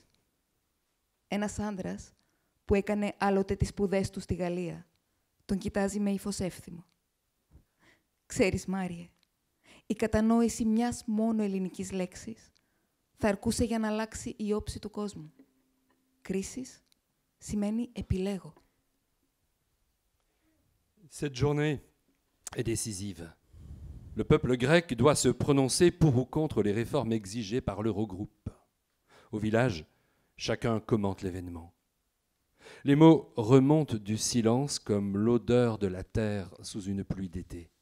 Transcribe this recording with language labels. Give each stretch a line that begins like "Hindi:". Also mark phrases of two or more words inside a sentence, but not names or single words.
Greek: Ένας άντρας που έκανε άλλοτε τις σπουδές του στη Γαλλία τον κοιτάζει με ύφος εύθυμο. Ξέρεις, Μάριε, η κατανόηση μιας μόνο ελληνικής λέξης θα αρκούσε για να αλλάξει η όψη του κόσμου. Κρίσεις σημαίνει επιλέγω.
French: Cette journée est décisive. Le peuple grec doit se prononcer pour ou contre les réformes exigées par l'Eurogroupe. Au village, chacun commente l'événement. Les mots remontent du silence comme l'odeur de la terre sous une pluie d'été.